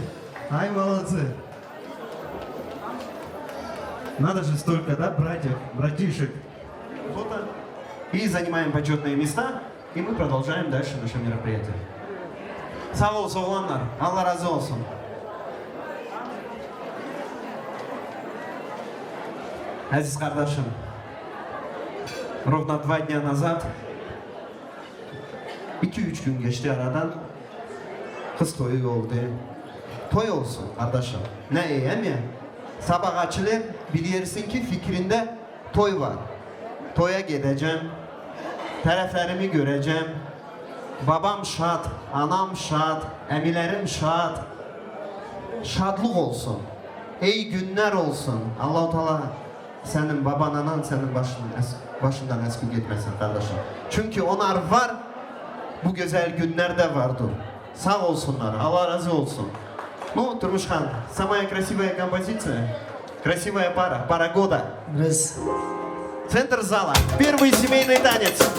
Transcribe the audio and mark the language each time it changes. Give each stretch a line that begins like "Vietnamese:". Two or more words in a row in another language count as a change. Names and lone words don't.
Russian: Ай, молодцы. Надо же столько, да, братьев, братишек. Фото. И занимаем почетные места. И мы продолжаем дальше наше мероприятие.
Turkish: Sağ ol oğlanlar. Allah razı olsun. Aziz kardeşim.
Russian: Ровно 2 дня назад
Turkish: 2-3 gün geçti aradan. Kız toyu oldu. Toy olsun kardeşim. Ne iyi mi? Sabah açılır bilirsin ki fikrinde toy var. Toya gideceğim.
Azerbaijani: Tərəflərimi göreceğim. Babam şad, anam şad, əmilərim şad. Şadlıq olsun. Ey günlər olsun. Allah-u Teala senin baban, anan senin başından əskik etməsin kardeşim.
Turkish: Çünkü onlar var, bu güzel günlerde vardır. Sağ olsunlar, Allah razı olsun.
Russian: Ну, Турмушхан, самая красивая композиция, красивая пара, пара года. Центр зала, первый семейный танец.